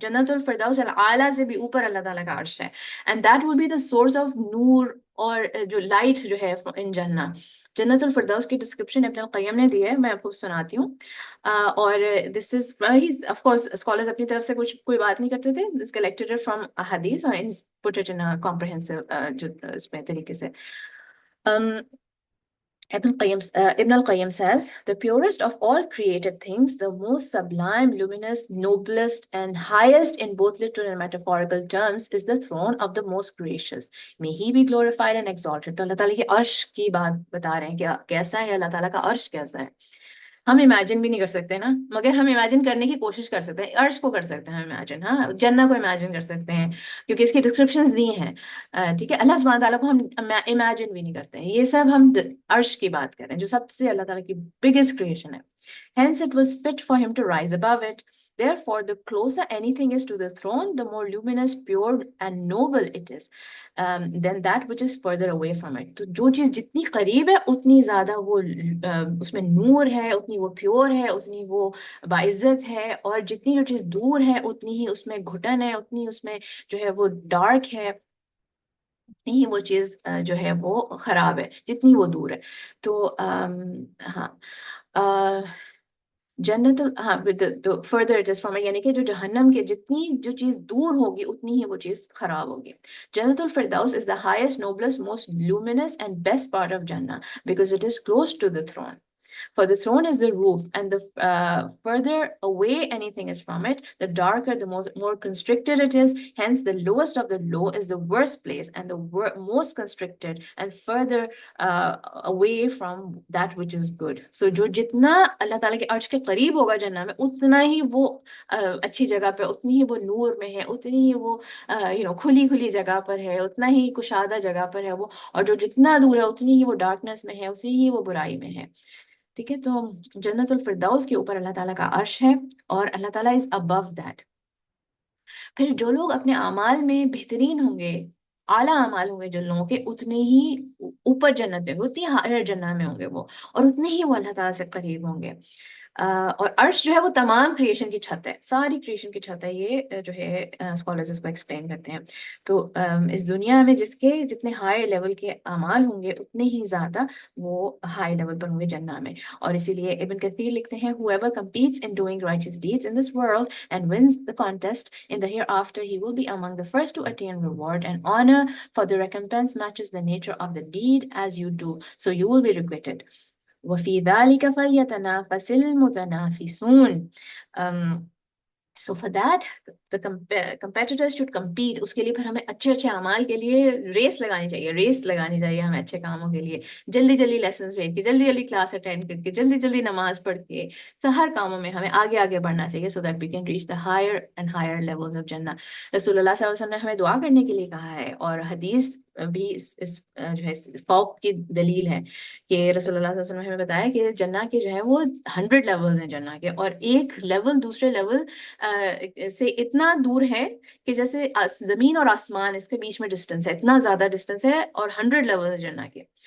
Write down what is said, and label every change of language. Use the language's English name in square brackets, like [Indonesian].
[Urdu] جنت الفردوس الاعلیٰ سے بھی اوپر اللہ تعالیٰ کا عرش ہے. and that will be the source of نور، اور جو لائٹ جو ہے ان جنہ. جنت الفردوس کی ڈسکرپشن ابن القیم نے دی ہے، میں آپ کو سناتی ہوں. اور دس از آف کورس اسکالرز اپنی طرف سے کوئی بات نہیں کرتے تھے. [English] This collected from حدیث اور put it in comprehensive جو اس میں طریقے سے. Ibn al-Qayyim says, the purest of all created things, the most sublime, luminous, noblest, and highest in both literal and metaphorical terms, is the throne of the most gracious. May he be glorified and exalted. [Urdu] تو اللہ تعالیٰ کے عرش کی بات بتا رہے ہیں کہ کیسا ہے اللہ تعالیٰ کا عرش، کیسا ہے. ہم امیجن بھی نہیں کر سکتے نا، مگر ہم امیجن کرنے کی کوشش کر سکتے ہیں. عرش کو کر سکتے ہیں امیجن، ہاں، جنہ کو امیجن کر سکتے ہیں کیونکہ اس کی ڈسکرپشنز دی ہیں. ٹھیک ہے، اللہ سبحانہ تعالیٰ کو ہم امیجن بھی نہیں کرتے ہیں. یہ سب ہم عرش کی بات کر رہے ہیں جو سب سے اللہ تعالیٰ کی بگیسٹ کریشن ہے. [English] Hence it was fit for him to rise above it. Therefore, the closer anything is to the throne, the more luminous, pure, and noble it is than that which is further away from it. [Urdu] تو جو چیز جتنی قریب ہے اتنی زیادہ وہ اس میں نور ہے، اتنی وہ پیور ہے، اتنی وہ باعزت ہے. اور جتنی جو چیز دور ہے اتنی ہی اس میں گھٹن ہے، اتنی اس میں جو ہے وہ ڈارک ہے، اتنی ہی وہ چیز جو ہے وہ خراب ہے جتنی وہ دور ہے. تو ہاں جنت فردر اٹ از فرام، یعنی کہ جو جہنم کے جتنی جو چیز دور ہوگی اتنی ہی وہ چیز خراب ہوگی. [English] جنت الفردوس is the highest, noblest, most luminous and best part of Jannah because it is close to the throne. For the throne is the roof, and the further away anything is from it, the darker, the more constricted it is. Hence, the lowest of the low is the worst place, and the most constricted, and further away from that which is good. [Urdu] So, جو جتنا اللہ تعالیٰ کے عرش کے قریب ہوگا جنہ میں، اتنا ہی وہ اچھی جگہ پہ، اتنی ہی وہ نور میں ہے، اتنی ہی وہ کھلی جگہ پر ہے، اتنا ہی کشادہ جگہ پر ہے وہ. اور جو جتنا دور ہے اتنی ہی وہ ڈارکنیس میں ہے، اتنی ہی وہ برائی میں ہے. ٹھیک ہے، تو جنت الفردوس کے اوپر اللہ تعالیٰ کا عرش ہے، اور اللہ تعالیٰ از ابو دیٹ. پھر جو لوگ اپنے اعمال میں بہترین ہوں گے، اعلیٰ اعمال ہوں گے جن لوگوں کے، اتنے ہی اوپر جنت میں ہوں گے، اتنی ہائر جنت میں ہوں گے وہ، اور اتنے ہی وہ اللہ تعالیٰ سے قریب ہوں گے. اور عرش جو ہے وہ تمام کریشن کی چھت ہے، ساری کریشن کی چھت ہے. یہ جو ہے اسکالرز اس کو ایکسپلین کرتے ہیں. تو اس دنیا میں جس کے جتنے ہائی لیول کے اعمال ہوں گے، اتنے ہی زیادہ وہ ہائی لیول پر ہوں گے جنت میں. [English] اور اسی لیے ابن کثیر لکھتے ہیں whoever competes in doing righteous deeds in this world and wins the contest in the hereafter, he will be among the first to attain reward and honor, for the recompense matches the nature of the deed as you do, so you will be requited. [Arabic] وَفِي ذَلِكَ فَلْيَتَنَافَسِ الْمُتَنَافِسُونَ. [English] So for that the competitors should compete. [Urdu] اس کے لیے پھر ہمیں اچھے اچھے اعمال کے لیے ریس لگانی چاہیے ہمیں اچھے کاموں کے لیے، جلدی جلدی لیسنز بھیج کے، جلدی جلدی کلاس اٹینڈ کر کے، جلدی جلدی نماز پڑھ کے، ہر کاموں میں ہمیں آگے آگے بڑھنا چاہیے so that we can reach the higher and higher levels of Jannah. رسول اللہ صلی اللہ علیہ وسلم نے ہمیں دعا کرنے کے لیے کہا ہے، اور حدیث بھی اس جو ہے فوق کی دلیل ہے کہ رسول اللہ صلی اللہ علیہ وسلم نے ہمیں بتایا کہ جنہ کے جو ہے وہ 100 لیولز ہیں جنہ کے، اور ایک لیول دوسرے لیول سے اتنا دور ہے کہ جیسے زمین اور آسمان، اس کے بیچ میں ڈسٹینس ہے، اتنا زیادہ ڈسٹینس ہے، اور 100 لیول جنہ کے.